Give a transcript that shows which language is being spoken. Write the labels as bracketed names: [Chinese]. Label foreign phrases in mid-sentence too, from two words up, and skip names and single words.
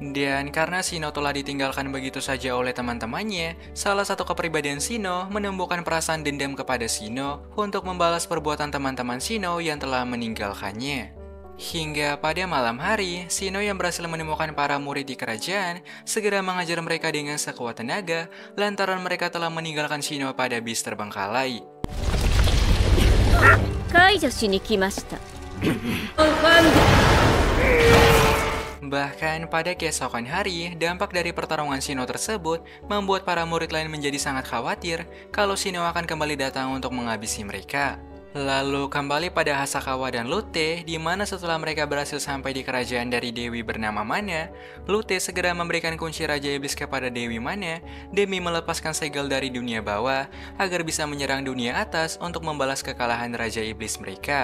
[Indonesian] Dan karena Shino telah ditinggalkan begitu saja oleh teman-temannya, salah satu kepribadian Shino menumbuhkan perasaan dendam kepada Shino untuk membalas perbuatan teman-teman Shino yang telah meninggalkannya. Hingga pada malam hari, Shino yang berhasil menemukan para murid di kerajaan segera mengajar mereka dengan sekuat tenaga lantaran mereka telah meninggalkan Shino pada bis terbengkalai. [Japanese] 解除しに来ました。 [Indonesian] Bahkan pada keesokan hari, dampak dari pertarungan Shino tersebut membuat para murid lain menjadi sangat khawatir kalau Shino akan kembali datang untuk menghabisi mereka. Lalu kembali pada Hasakawa dan Lute, di mana setelah mereka berhasil sampai di kerajaan dari Dewi bernama Mana, Lute segera memberikan kunci Raja Iblis kepada Dewi Mana demi melepaskan segel dari dunia bawah agar bisa menyerang dunia atas untuk membalas kekalahan Raja Iblis mereka.